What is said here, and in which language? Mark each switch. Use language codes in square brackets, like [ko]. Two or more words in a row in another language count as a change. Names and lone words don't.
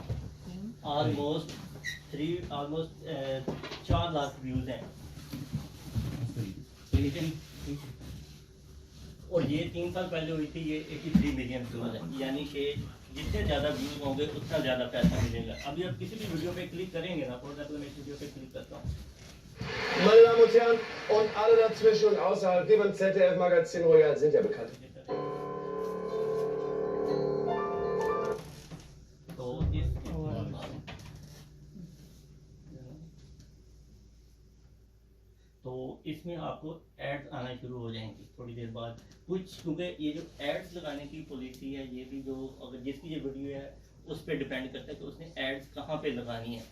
[hi] ऑलमोस्ट 4 लाख व्यूज हैं। ठीक है, और ये 3 साल पहले हुई थी, ये 83 मिलियन व्यूज है। यानी कि जितने ज़्यादा व्यूज होंगे उतना ज़्यादा पैसा मिलेगा। अभी आप किसी भी वीडियो पे क्लिक करेंगे ना, [en] for example [hi] मैं इस वीडियो पे क्लिक करता हूँ, [de] Meine Damen und Herren und alle dazwischen und außerhalb, die beim ZDF-Magazin Royal sind ja bekannt. [hi] तो इसमें आपको एड्स आना शुरू हो जाएंगी थोड़ी देर बाद कुछ, क्योंकि ये जो एड्स लगाने की पॉलिसी है ये भी जो अगर जिसकी ये वीडियो है उस पर डिपेंड करता है कि उसने एड्स कहाँ पे लगानी है।